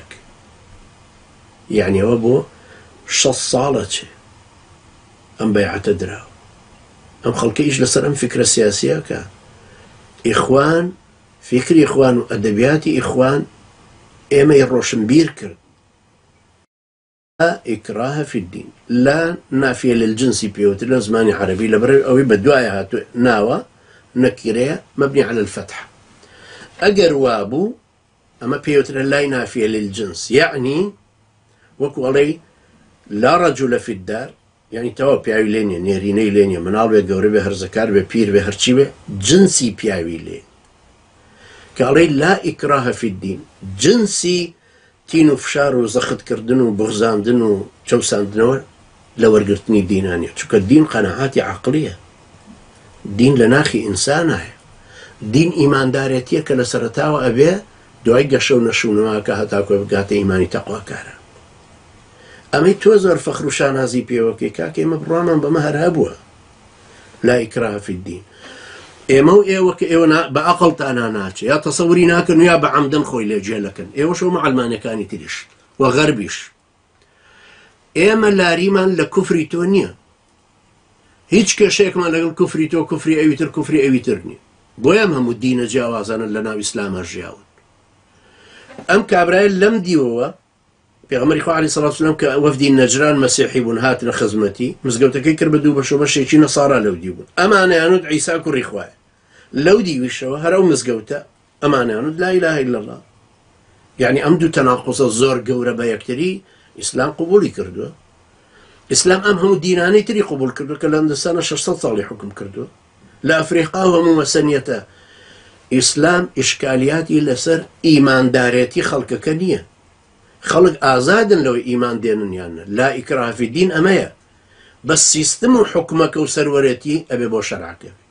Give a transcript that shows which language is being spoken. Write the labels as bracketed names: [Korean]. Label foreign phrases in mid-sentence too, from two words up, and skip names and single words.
[Central Kurdish] یعنی ئەوە بۆ 6 ساڵە چێ ئەم بەیعەتە دراوە. ئەم خەڵکەیش لەسەر ئەم فکرە سیاسیە کە ئیخوان فکری ئیخوان و ئەدەبیاتی ئیخوان ئێمەی ڕۆشنبیر کرد. [Arabic] لا إكراه في الدين لا نافية للجنس [Central Kurdish] بيوت لە زمانی عربی لەبەر ئەوەی بە دوایە هاتووە ناوە نەکیرەیە [Arabic] مبني على الفتح. [Central Kurdish] ئەگەر وابوو ئەمە پێوترە لای [Arabic] نافية للجنس، [Central Kurdish] يعني وەکو ئەڵێ [Arabic] لا رجل في الدار، [Central Kurdish] يعني تەوا پیاوی لێ نییە، نێرینەی لێ نییە، مناڵ بێ، گەورە بێ، هەرزەکار بێ، پیر بێ، هەرچی بێ، جنسی پیاوی لێ کە ئەڵێ [Arabic] لا إكراه في الدين، [Central Kurdish] جنسی تین و فشار و زەختکردن و بغزاندن و چەوساندنەوە لە وەرگرتنی دینانیە، چونکە دین قەنەعاتی عەقلیە، دین لە ناخی ئینسانایە، دین ئیماندارێتیە کە لە سەرەتاوە ئەبێ دوای گەشە و نەشوونەوەکە هەتاکۆ بگاتە ئیمانی تەقواکارە. ئەمەی تۆ زۆر فەخر و شانازی پێوەکەی کاکە ئێمە بڕوامان بەمە هەر هەبووە [Arabic] لا إكراه في الدين. [Central Kurdish] ئێمە و ئێوە کە ئێوە بە عەقڵتانە ناچێ یا تەسەووری ناکەن و یا بە عەمدەن خۆی لێجێلەکەن، ئێوەش و مەعەلمانەکانی تریش و غەربیش، ئێمە لاریمان لە کوفری تۆ نییە، هیچ کێشەیەکمان لەگەڵ کوفری تۆ کوفری ئەویتر کوفری ئەویتر نییە، بۆیە ئەم هەموو دینە جیاوازانن لە ناو ئیسلامە ژیاون. ئەم کابرایە لەم دیوەوە پێغەمبەری خوا [Arabic] عەلەیهی سەڵات وسەلام [Central Kurdish] کە وەفدی نەجران مەسیحی بوون هاتنە خزمەتی، مزگەوتەکەی کرد بە دوو بەشەوە، بەشێکی نەسارا لەو دی بوون، ئەمانەیانوت عیسا کوڕی خوایە، لەو دیویشەوە هەر ئەو مزگەوتە ئەمانیانوت [Arabic] لا إله إلا الله. [Central Kurdish] يعني ئەم دوو تەناقوزە زۆر گەورە بە یەکتری ئیسلام قبولی کردووە. ئیسلام ئەم هەموو دینانەی تری قبول کردووە کە لە هەندستانە 600 ساڵی حکم کردووە، لە ئەفریقا و هەموو مەسەنیەتە. ئیسلام ئیشکالیاتی لەسەر ئیماندارێتی خەڵکەکە نییە، خەڵک ئازادن لەوەی ئیمان دێنن یانە، [Arabic] لا ئیکراه فی الدین [Central Kurdish] ئەمەیە، بەس سیستم و حکومەکە و سەروەرەتی ئەبێ بۆ شەرعەکە.